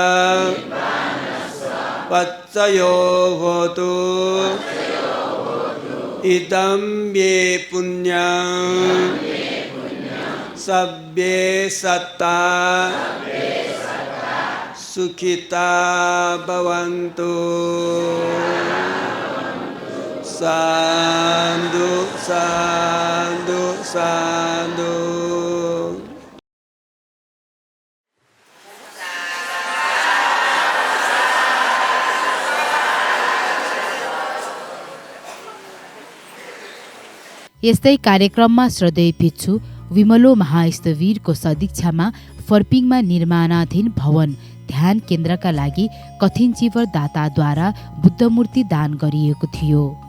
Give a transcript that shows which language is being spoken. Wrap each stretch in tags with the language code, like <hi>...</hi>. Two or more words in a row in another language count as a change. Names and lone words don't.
<pi>पच्चयो होतु इदं मे पुण्यं सब्बे सत्ता सुखिता भवन्तु साधु साधु साधु।</pi> <ne>यस्तै कार्यक्रममा श्रद्धेय भिक्षु विमलो महास्थवीरको सदिच्छामा फर्पिङमा निर्माणाधीन भवन ध्यान केन्द्रका लागि कठिन जीवर दाताद्वारा बुद्धमूर्ति दान गरिएको थियो।</ne>